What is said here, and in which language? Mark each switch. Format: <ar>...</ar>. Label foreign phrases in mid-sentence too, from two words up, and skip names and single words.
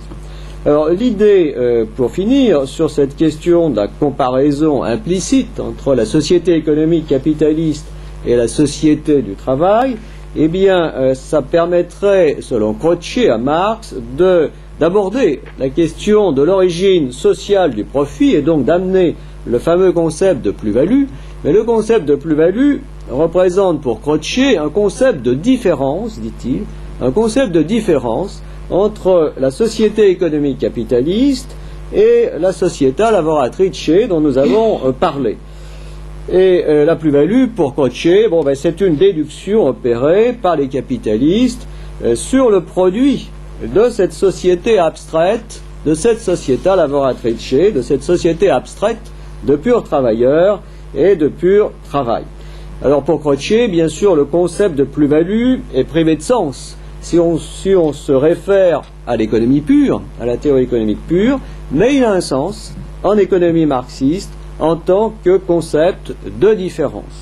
<fr>Alors l'idée, pour finir, sur cette question de la comparaison implicite entre la société économique capitaliste et la société du travail, eh bien, ça permettrait, selon Croce à Marx, d'aborder la question de l'origine sociale du profit et donc d'amener le fameux concept de plus-value. Mais le concept de plus-value représente pour Croce un concept de différence, dit-il, un concept de différence entre la société économique capitaliste et la</fr> <it>società lavoratrice</it> <fr>dont nous avons parlé. Et la plus-value pour Croce, c'est une déduction opérée par les capitalistes sur le produit de cette société abstraite, de cette</fr> <it>società lavoratrice,</it> <fr>de cette société abstraite de purs travailleurs et de pur travail. Alors pour Croce, bien sûr, le concept de plus-value est privé de sens si on se réfère à l'économie pure, à la théorie économique pure, mais il a un sens en économie marxiste en tant que concept de différence.</fr>